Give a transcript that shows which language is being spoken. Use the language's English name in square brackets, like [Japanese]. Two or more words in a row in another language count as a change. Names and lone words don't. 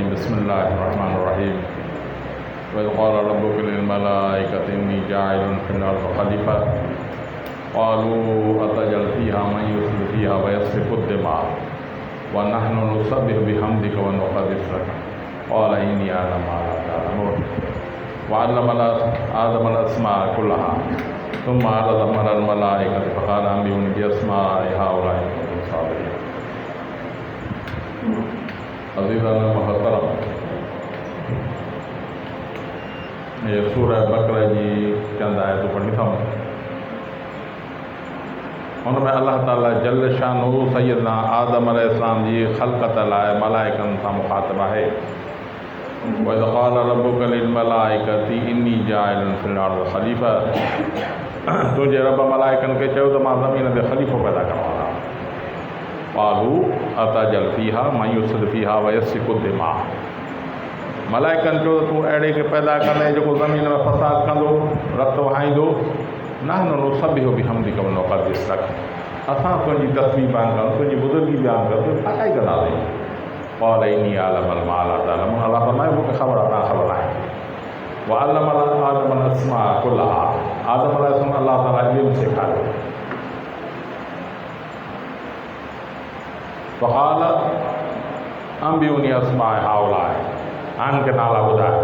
[Arabic] بسم الله الرحمن الرحيم وإذ قال ربك للملائكة إني جاعل في الأرض خليفة قالوا أتجعل فيها من يفسد فيها ويسفك الدماء ونحن نسبح بحمدك ونقدس لك قال إني أعلم ما لا تعلمون. وعلم آدم الأسماء كلها ثم عرضهم على الملائكة فقال أنبئوني بأسماء هؤلاء إن كنتم صادقين. [Sindhi] अज़ीज़ान मुहतरम, ये सूरह बक़रा जी चंद आयतूं पढ़ी अथऊं। उनमें अल्लाह ताला [Arabic] جل شأنه [Sindhi] सय्यदना आदम अलैहिस्सलाम जी ख़ल्क़त लाइ मलाइकनि सां मुख़ातिबु आहे। [Arabic] وإذ قال ربك للملائكة إني جاعل في الأرض خليفة. [Sindhi] तुंहिंजे रब मलाइकनि खे चयो त मां ज़मीन ते ख़लीफ़ो पैदा करण वारा। [Arabic] قالوا أتجعل فيها من يفسد فيها ويسفك الدماء. [Sindhi] मलाइकनि चयो त तूं अहिड़े खे पैदा कंदे जेको ज़मीन में फ़साद कंदो, रतु वहाईंदो। [Arabic] نحن نسبح بحمدك ونقدس لك. [Sindhi] असां तुंहिंजी तस्बीह बयानु कंदासीं, तुंहिंजी बुज़ुर्गी बयानु कंदासीं, छा काई कंदासीं। [Arabic] قال إني أعلم ما لا تعلمون. [Sindhi] अल्लाह फ़रमाए मूंखे ख़बर आहे, तव्हां ख़बर आहे। [Arabic] وعلم آدم الأسماء كلها. [Sindhi] आदम अलैहिस्सलाम अल्लाह ताला इल्मु सेखारियो। [Arabic] فقال أنبئوني بأسماء هؤلاء. [Sindhi] हाणे मूंखे नाला ॿुधायो।